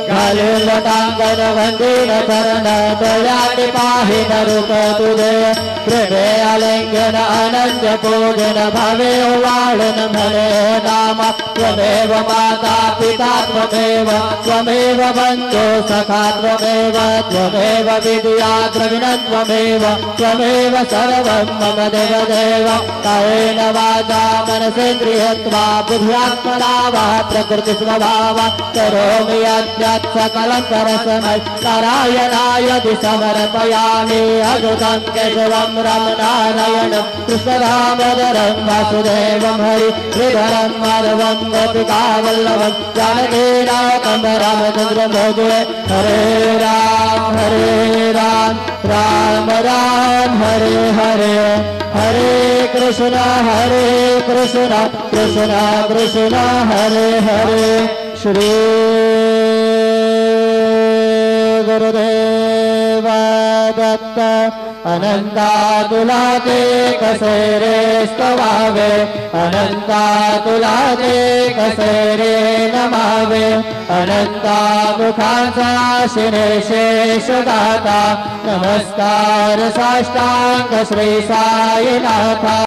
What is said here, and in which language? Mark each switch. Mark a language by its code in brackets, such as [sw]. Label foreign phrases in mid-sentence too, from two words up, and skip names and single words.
[mr] ललितांगन वंदीन चरण दयानि पाहि न रूप तुझे कृपे आलिंगन अनन्य पूजन भवे वाळन भले नाम [sa] त्वमेव माता पिता त्वमेव बन्धु सखा त्वमेव विद्या द्रविणं त्वमेव सर्वं मम देवदेव कायेन वाचा मनसेन्द्रियत्वा बुद्ध्यात्मना वा प्रकृतिस्वभावा करोमि यद्यत् सकलं परस्मै नारायणाय समर्पयामि अच्युतं केशवं रामनारायणं कृष्णदामोदरं वासुदेवं हरिधरं माधवं गोपिकावल्लभं जानकीनाथं रामचन्द्रं भजे हरे राम राम राम हरे हरे हरे कृष्ण कृष्ण कृष्ण हरे हरे श्री [mr] गुरुदेव दत्त अनंता तुला ते कसे रे स्तवावे अनंता तुला ते कसे रे नमावे अनंता मुखांचा शिरे शेष दाता नमस्कार साष्टांग श्री साईनाथा।